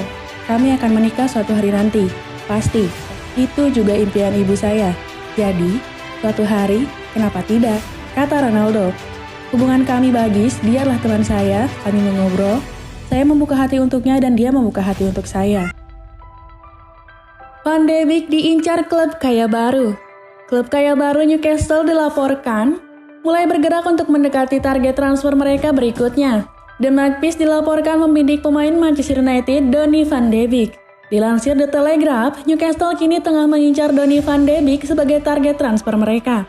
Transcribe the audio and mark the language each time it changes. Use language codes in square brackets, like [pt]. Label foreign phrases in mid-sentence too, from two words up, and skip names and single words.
[id] Kami akan menikah suatu hari nanti, pasti. Itu juga impian ibu saya. Jadi, suatu hari, kenapa tidak? Kata Ronaldo. Hubungan kami bagus, dialah teman saya, kami mengobrol. Saya membuka hati untuknya dan dia membuka hati untuk saya. Van de Beek diincar klub kaya baru. Klub kaya baru Newcastle dilaporkan mulai bergerak untuk mendekati target transfer mereka berikutnya. The Magpies dilaporkan membidik pemain Manchester United Donny van de Beek. Dilansir The Telegraph, Newcastle kini tengah mengincar Donny van de Beek sebagai target transfer mereka.